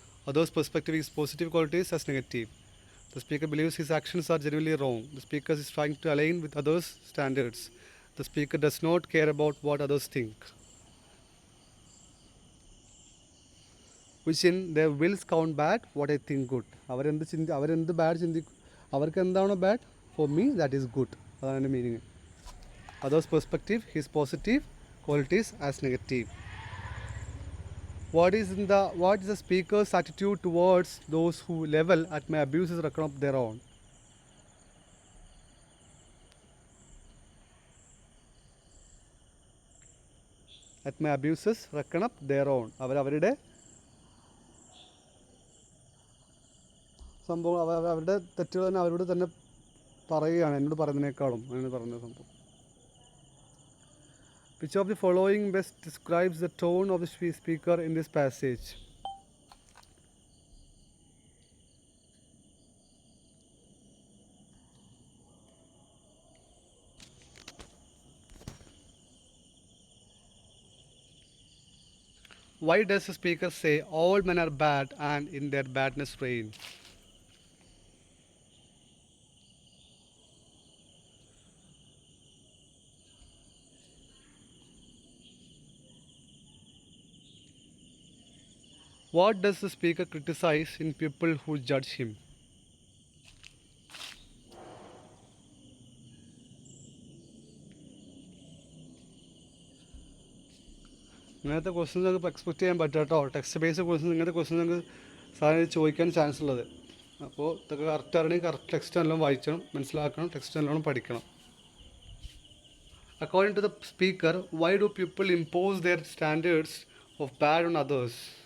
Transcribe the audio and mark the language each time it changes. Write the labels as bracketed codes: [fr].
[en] Others' perspective is positive qualities as negative. The speaker believes his actions are genuinely wrong. The speaker is trying to align with others' standards. The speaker does not care about what others think. Which in their wills count bad what I think good. [ml] അവരെന്ത് bad ചിന്തിക്കും, അവർക്ക് എന്താണോ bad, [en] For me that is good. [ml] അതാണ് എൻ്റെ meaning. [en] Others' perspective, his positive qualities as negative. What is the speaker's attitude towards those who level at my abuses reckon up their own? At my abuses reckon up their own. [ml] അവരുടെ സംഭവം അവരുടെ തെറ്റുകൾ തന്നെ അവരോട് തന്നെ പറയുകയാണ്, എന്നോട് പറയുന്നതിനേക്കാളും അങ്ങനെ പറഞ്ഞ സംഭവം. [en] Which of the following best describes the tone of the speaker in this passage? Why does the speaker say all men are bad and in their badness reign? What does the speaker criticize in people who judge him? [ml] ഇങ്ങനത്തെ questions നമുക്ക് expect ചെയ്യാൻ പറ്റും കേട്ടോ. Text based questions, ഇങ്ങനത്തെ questions നിങ്ങൾക്ക് സാധനം ചോദിക്കാൻ chance ഉള്ളത്. അപ്പോൾ ഇതൊക്കെ കറക്റ്റ് അറിയണമെങ്കിൽ കറക്റ്റ് ടെക്സ്റ്റ് നല്ലോണം വായിക്കണം, മനസ്സിലാക്കണം, ടെക്സ്റ്റ് നല്ലോണം പഠിക്കണം. [en] According to the speaker, why do people impose their standards of bad on others?